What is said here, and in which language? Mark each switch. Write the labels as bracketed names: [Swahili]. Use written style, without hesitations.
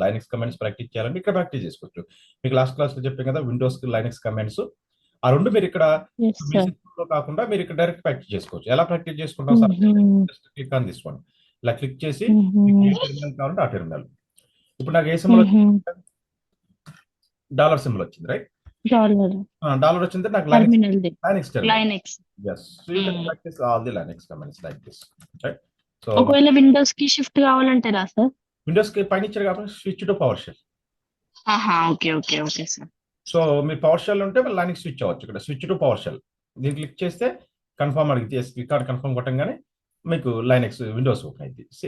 [Telugu] Linux commands practice చేయాలంటే ఇక్కడ practice చేసుకోవచ్చు. మీకు లాస్ట్ క్లాస్ లో చెప్పాను కదా, విండోస్ లైనక్స్ కమాండ్స్ ఆ రెండు మీరు ఇక్కడ కాకుండా మీరు ఇక్కడ డైరెక్ట్ ప్రాక్టీస్ చేసుకోవచ్చు. ఎలా ప్రాక్టీస్ చేసుకుంటాం sir, [English] click on this one, [Telugu] ఇలా క్లిక్ చేసి ఏ టెర్మినల్ కావాలంటే ఆ టెర్మినల్. ఇప్పుడు నాకు ఏ సింబల్ వచ్చింది, డాలర్ సింబల్ వచ్చింది, రైట్. డాలర్ వచ్చింది నాకు Linux terminal. [English] yes, so you can practice all the Linux commands like this, right. So [Telugu] ఒకవేళ విండోస్ కి షిఫ్ట్ కావాలంటే రా సార్, విండోస్ కి పైన ఇచ్చారు కాబట్టి switch to power shell. Okay okay okay sir. So మీరు పవర్ షెల్ ఉంటే లైనక్స్ స్విచ్ అవ్వచ్చు. ఇక్కడ స్విచ్ టు పవర్ షెల్ దీన్ని క్లిక్ చేస్తే కన్ఫర్మ్ అడిగితే క్లిక్ ఆన్ కన్ఫర్మ్ కొట్టంగానే మీకు లైనక్స్ విండోస్ ఓపెన్ అయింది.